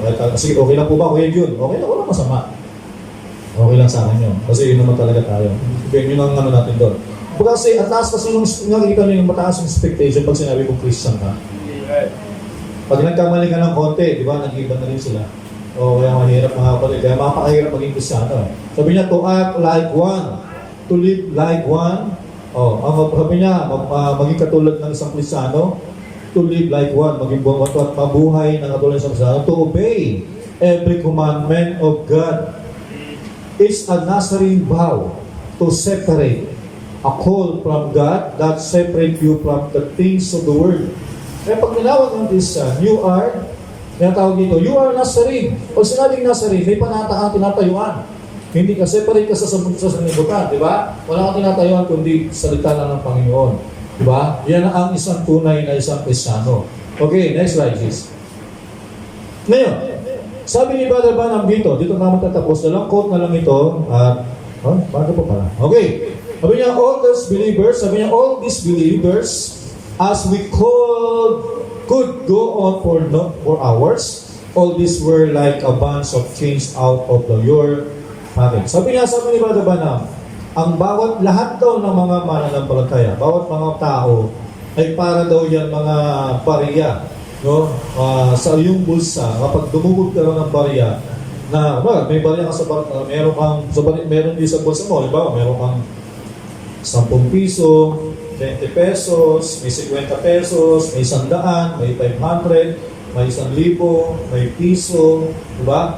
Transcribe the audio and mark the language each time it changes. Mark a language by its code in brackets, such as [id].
[tl] Kasi okay lang po ba, Kuya Jun? Okay lang, walang masama. Okay lang sa akin yun. Kasi yun naman talaga tayo. Yun ang ano natin doon. Kasi at taas kasi nung nakikita nyo yung mataas yung expectation pag sinabi mo Christian ka. Pag nagkamali ka ng konti, di ba, nag-iba na rin sila. Kaya mahirap mga kapatid. Kaya mapakahirap maging Kristiyano. Sabi niya, [en] to act like one. To live like one. [tl] Sabi niya, maging katulad ng isang Kristiyano. [en] To live like one. [tl] Maging mabuhay ng katulad ng isang Kristiyano. [en] To obey every commandment of God. It's a Nazarene vow to separate a call from God that separate you from the things of the world. [tl] Kaya pag tinawag ng [en] Christian, you are you are Nazarene. [tl] Pag sinabing Nazarene, may panata kang tinatayuan. Hindi ka separate ka sa sanlibutan, di ba? Wala kang tinatayuan kundi salita lang ng Panginoon. Di ba? Yan ang isang tunay na isang Kristiyano. [en] Okay, next slide please. [tl] Ngayon, sabi ni Brother Branham dito na matatapos, dalang quote na lang ito, bago pa pala. [en] Okay, [tl] sabi niya, [en] all these believers, as we could go on for hours, all these were like a bunch of chains out of your pocket. [tl] Sabi ni Brother Branham, ang lahat daw ng mga mananampalataya, bawat mga tao, ay para daw yan mga bariya, no? Sa iyong bulsa, kapag dumugod ka ng bariya, may bariya ka sa meron din sa bulsa mo, halimbawa, meron kang 10 piso, 20 pesos, may 50 pesos, may 100, may 500, may 1,000, may piso, diba?